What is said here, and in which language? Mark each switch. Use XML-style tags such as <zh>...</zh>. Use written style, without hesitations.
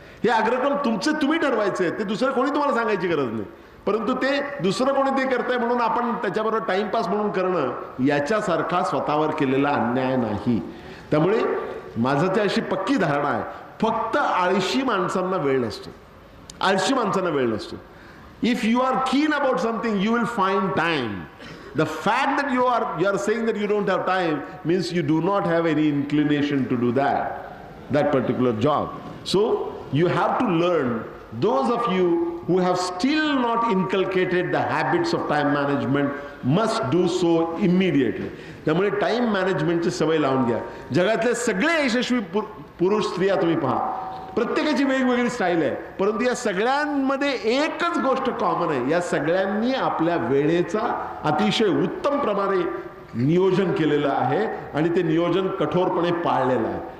<mr>हे अग्रक्रम तुमचे तुम्ही ठरवायचे, ते दुसरं कोणी तुम्हाला सांगायची गरज नाही. परंतु ते दुसरं कोणी ते करतंय म्हणून आपण त्याच्याबरोबर टाइमपास म्हणून करणं याच्यासारखा स्वतःवर केलेला अन्याय नाही. त्यामुळे माझं ते अशी पक्की धारणा आहे, फक्त आळशी माणसांना वेळ नसतो. आळशी माणसांना वेळ नसतो.</mr> <en>If you are keen about something you will find time. The fact that you are saying that you don't have time means you do not have any inclination to do that particular job. So you have to learn. Those of you who have still not inculcated the habits of time management must do so immediately.</en> <mr>त्यामुळे time मॅनेजमेंटची सवय लावून घ्या. जगातले सगळे यशस्वी पुरुष स्त्रिया तुम्ही पहा, प्रत्येकाची वेगवेगळी स्टाईल आहे, परंतु या सगळ्यांमध्ये एकच गोष्ट कॉमन आहे. या सगळ्यांनी आपल्या वेळेचा अतिशय उत्तम प्रमाणे नियोजन केलेलं आहे आणि ते नियोजन कठोरपणे पाळलेलं आहे.</mr>